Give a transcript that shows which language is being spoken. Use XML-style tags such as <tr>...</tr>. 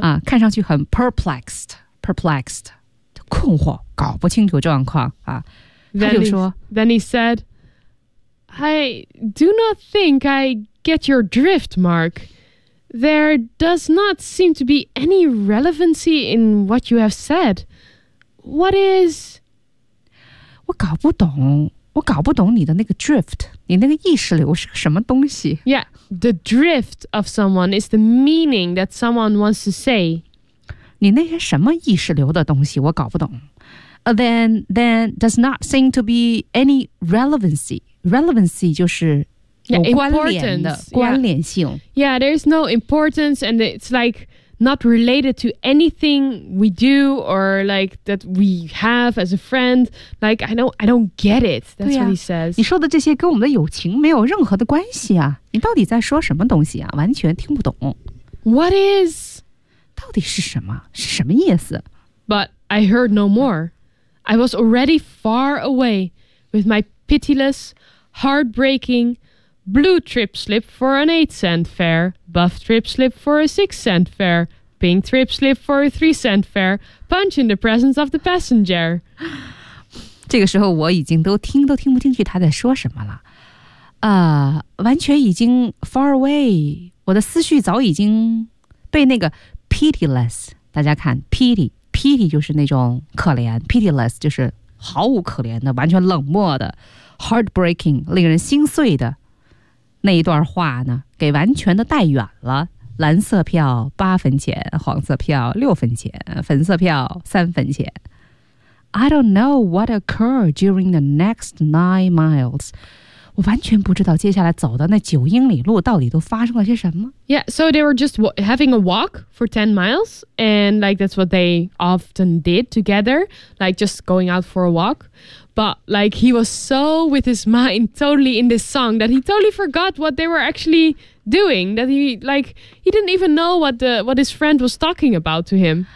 <zh>啊，看上去很 perplexed. Perplexed. 困惑，搞不清楚状况啊。</zh> <en>Then</en> <zh>他就说。</zh> <en>Then he said, I do not think I... Get your drift, Mark. There does not seem to be any relevancy in what you have said. What is?</en> <zh>我搞不懂，我搞不懂你的那个 drift， 你那个意识流是什么东西</zh> <en>？Yeah, the drift of someone is the meaning that someone wants to say.</en> <zh>你那些什么意识流的东西，我搞不懂。</zh> <en>Then does not seem to be any relevancy.</en> <zh>Relevancy 就是有关联的 关联性。</zh> <en>Yeah, there's no importance, and it's like not related to anything we do or like that we have as a friend. Like I don't get it. That's what he says.</en> <zh>你说的这些跟我们的友情没有任何的关系啊！你到底在说什么东西啊？完全听不懂。</zh> <en>What is?</en> <zh>到底是什么？是什么意思</zh> <en>？But I heard no more. I was already far away with my pitiless, heartbreaking blue trip slip for an 8-cent fare, buff trip slip for a 6-cent fare, pink trip slip for a 3-cent fare, punch in the presence of the passenger.</en> <zh>这个时候我已经都听不进去他在说什么了。完全已经</zh> <en>far away,</en> <zh>我的思绪早已经被那个 pitiless, 大家看 pity 就是那种可怜 ，pitiless 就是毫无可怜的，完全冷漠的 ，heartbreaking 令人心碎的那一段话呢，给完全的带远了。蓝色票8分钱，黄色票6分钱，粉色票3分钱。</zh> <en>I don't know what occurred during the next 9 miles.</en> <zh>我完全不知道接下来走的那9英里路到底都发生了些什么。</zh> <en>Yeah, so they were just having a walk for 10 miles, and like that's what they often did together, like just going out for a walk. But like he was so with his mind totally in this song that he totally forgot what they were actually doing, that he didn't even know what his friend was talking about to him.</en>